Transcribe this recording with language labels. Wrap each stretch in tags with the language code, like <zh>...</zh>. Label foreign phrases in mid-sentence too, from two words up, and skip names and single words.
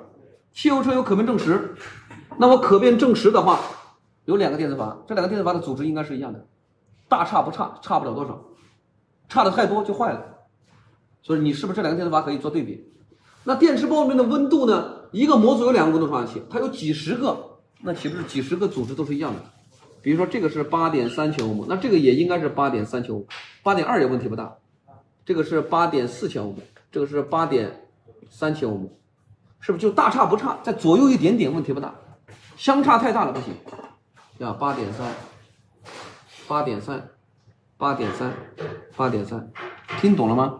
<zh>汽油车有可变正时，那么可变正时的话，有2个电磁阀，这2个电磁阀的组织应该是一样的，大差不差，差不了多少，差的太多就坏了。所以你是不是这2个电磁阀可以做对比？那电池包里面的温度呢？一个模组有2个温度传感器，它有几十个，那岂不是几十个組織都是一樣的？比如說這個是8.3千歐姆，那這個也應該是8.3千歐姆，8.2也問題不大。這個是8.4千歐姆，這個是8.3千歐姆，是不是就大差不差，在左右一點點問題不大？相差太大了不行。呀8.3，聽懂了嗎？</zh>